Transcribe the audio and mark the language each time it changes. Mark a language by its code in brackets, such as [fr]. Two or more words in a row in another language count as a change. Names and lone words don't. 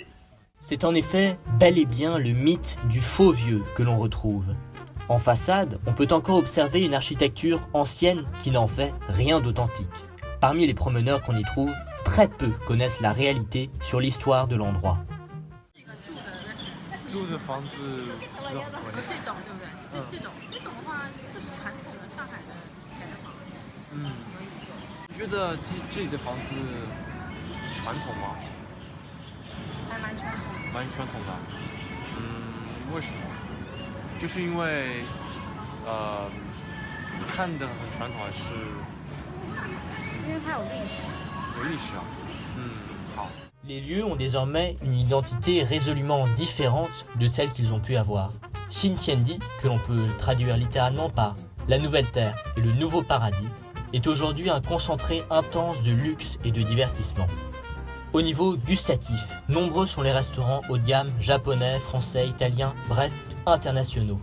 [fr] C'est en effet bel et bien le mythe du faux vieux que l'on retrouve. En façade, on peut encore observer une architecture ancienne qui n'en fait rien d'authentique. Parmi les promeneurs qu'on y trouve, très peu connaissent la réalité sur l'histoire de l'endroit. [zh] 住的房子不是很贵。这种对不对？这种的话，这是传统的上海的以前的房子。你觉得这里的房子传统吗？还蛮传统的。蛮传统的。为什么？就是因为看得很传统，还是？因为它有历史。有历史啊。好。 [fr] Les lieux ont désormais une identité résolument différente de celle qu'ils ont pu avoir. Xintiandi, que l'on peut traduire littéralement par la nouvelle terre et le nouveau paradis, est aujourd'hui un concentré intense de luxe et de divertissement. Au niveau gustatif, nombreux sont les restaurants haut de gamme japonais, français, italiens, bref, internationaux.